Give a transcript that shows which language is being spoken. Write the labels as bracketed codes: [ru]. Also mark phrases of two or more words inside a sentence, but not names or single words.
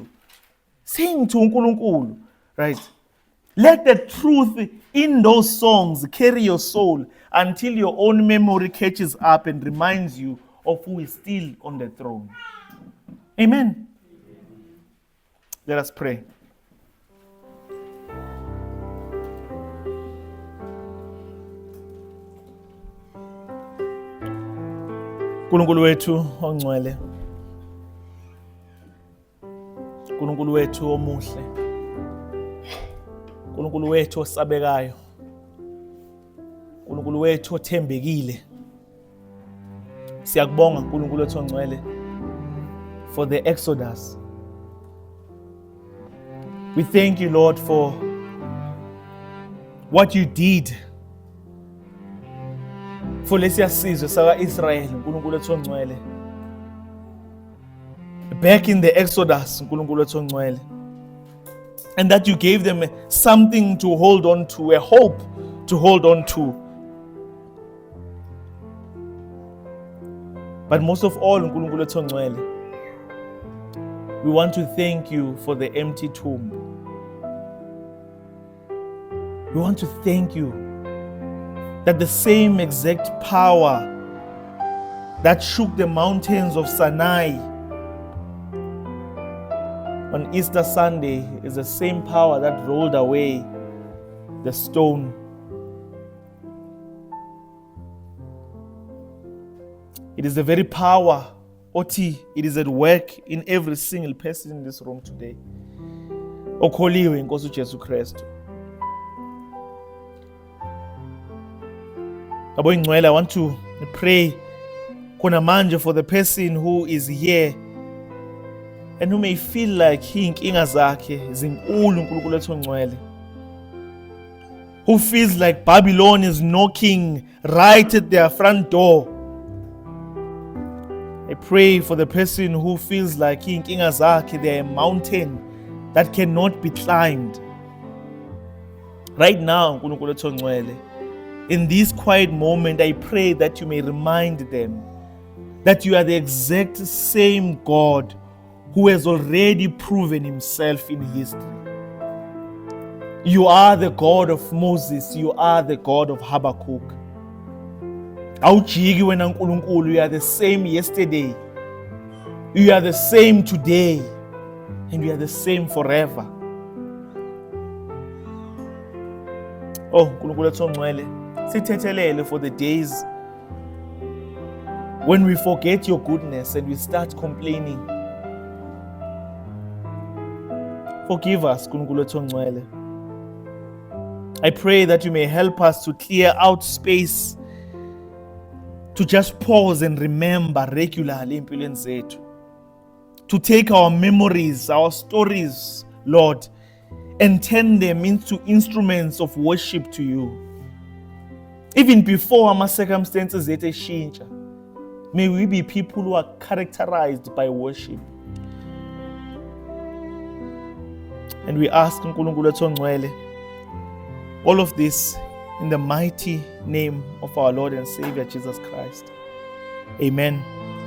[en] Sing to uNkulunkulu. Right? Let the truth in those songs carry your soul until your own memory catches up and reminds you of who is still on the throne. Amen. Let us pray. [zu] Nkulunkulu wethu ongcwele. Nkulunkulu wethu omuhle. Nkulunkulu wethu osabekayo. Nkulunkulu wethu othembekile. Siyakubonga Nkulunkulu wethu ongcwele [en] for the Exodus. We thank you, Lord, for what you did for [zu] lesiya sizwe saka-Israel, uNkulunkulu wethu ongcwele. [en] Back in the Exodus, [zu] uNkulunkulu wethu ongcwele. [en] And that you gave them something to hold on to, a hope to hold on to. But most of all, [zu] uNkulunkulu wethu ongcwele, [en] we want to thank you for the empty tomb. We want to thank you that the same exact power that shook the mountains of Sinai on Easter Sunday is the same power that rolled away the stone. It is the very power, Oti, it is at work in every single person in this room today. [zu] Okholiwe inkosi uJesu Kristu. Abo ingcwele, [en] I want to pray [zu] khona manje [en] for the person who is here and who may feel like [zu] inkinga zakhe zinkulu uNkulunkulu wethu ongcwele. [en] Who feels like Babylon is knocking right at their front door. pray for the person who feels like [zu] inkinga zakhe [en] they're a mountain that cannot be climbed. Right now, [zu] uNkulunkulu wethu ongcwele, [en] in this quiet moment, I pray that you may remind them that you are the exact same God who has already proven himself in history. You are the God of Moses. You are the God of Habakkuk. [zu] Awujiki wena uNkulunkulu, [en] you are the same yesterday. You are the same today. And you are the same forever. Oh, [zu] uNkulunkulu wethu ongcwele, sithethelele [en] for the days when we forget your goodness and we start complaining. Forgive us, [zu] uNkulunkulu wethu ongcwele. [en] I pray that you may help us to clear out space to just pause and remember regularly [zu] empilweni zethu. [en] To take our memories, our stories, Lord, and turn them into instruments of worship to you. Even before our circumstances change, may we be people who are characterized by worship. And we ask [zu] uNkulunkulu wethu ongcwele [en] all of this in the mighty name of our Lord and Savior Jesus Christ. Amen.